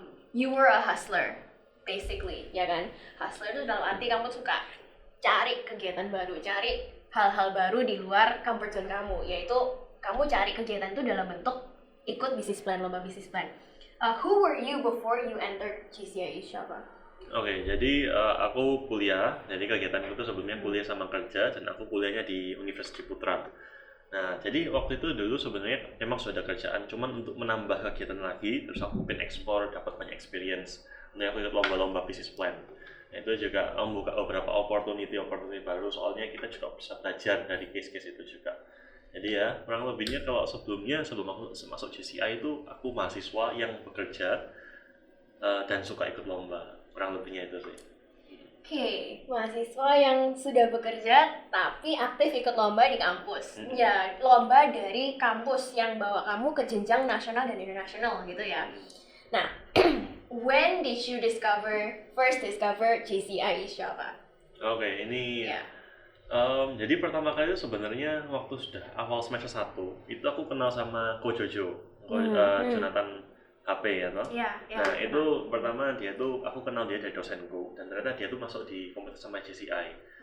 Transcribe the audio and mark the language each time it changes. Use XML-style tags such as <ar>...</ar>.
<en>You were a hustler basically,</en> <id>ya kan? Hustler itu dalam arti kamu suka cari kegiatan baru, cari hal-hal baru di luar comfort zone kamu, yaitu kamu cari kegiatan itu dalam bentuk ikut business plan, lomba business plan.</id> <en>Who were you before you entered JCI East Java?</en> <id>Oke, jadi aku kuliah, jadi kegiatan itu sebelumnya kuliah sama kerja, dan aku kuliahnya di Universitas Ciputra. Nah, jadi waktu itu dulu sebenarnya memang sudah ada kerjaan, cuman untuk menambah kegiatan lagi, terus aku pengen explore, dapat banyak experience. Nah, aku ikut lomba-lomba business plan. Itu juga membuka beberapa opportunity baru, soalnya kita juga bisa belajar dari case-case itu juga. Jadi ya kurang lebihnya kalau sebelum aku masuk JCI itu aku mahasiswa yang bekerja dan suka ikut lomba, kurang lebihnya itu sih. Oke, mahasiswa yang sudah bekerja tapi aktif ikut lomba di kampus. Ya, lomba dari kampus yang bawa kamu ke jenjang nasional dan internasional gitu ya.</id> <en>Nah, when did you first discover JCI East Java?</en> <id>Oke, ini jadi pertama kali itu sebenarnya waktu sudah awal semester 1 itu aku kenal sama Ko Jojo, Jonathan HP ya toh. Nah, itu pertama dia tuh aku kenal dia dari dosenku, dan ternyata dia tuh masuk di komunitas sama JCI.</id>